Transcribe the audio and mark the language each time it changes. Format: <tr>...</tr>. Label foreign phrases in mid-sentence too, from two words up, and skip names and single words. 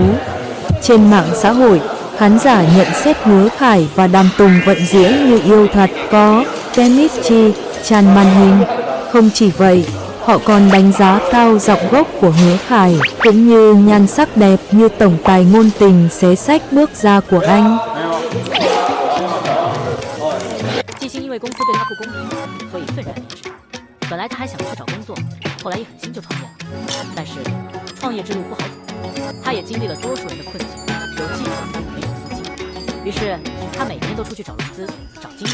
<vi>Trên mạng xã hội, khán giả nhận xét Hứa Khải và Đàm Tùng Vận diễn như yêu thật, có chemistry tràn màn hình. Không chỉ vậy, họ còn đánh giá cao giọng gốc của Hứa Khải, cũng như nhan sắc đẹp như tổng tài ngôn tình xé xách bước ra của anh.</vi> <zh>季星因为公司对他不公平，所以愤然离职。本来他还想去找工作，后来一狠心就创业了。但是创业之路不好走，他也经历了多数人的困境，有计划没有资金。于是他每年都出去找融资、找经理。</zh>